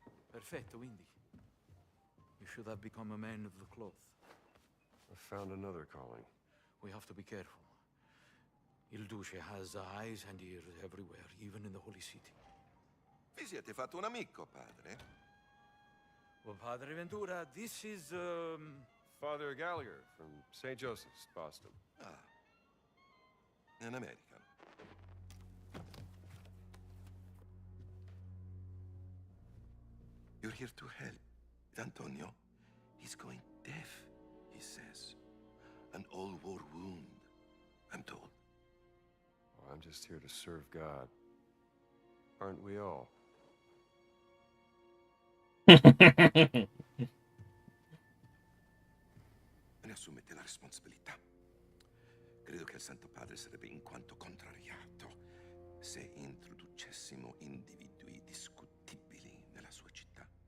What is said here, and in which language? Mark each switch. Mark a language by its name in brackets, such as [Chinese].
[Italian] Perfetto, Indy. [English] You should have become a man of the cloth. I found another calling. We have to be careful. Il Duce has eyes and ears everywhere, even in the Holy City. [Italian] Vi siete fatto un amico, padre? [English] Well, Padre Ventura, this is, Father Gallagher from St. Joseph's, Boston. Ah, in America. You're here to help. Antonio, he's going deaf, he says. An old war wound, I'm told. Oh, I'm just here to serve God. Aren't we all? [Italian] Me ne assumete la responsabilità. Credo che il Santo Padre sarebbe in quanto contrariato se introducessimo individui discutibili nella sua città.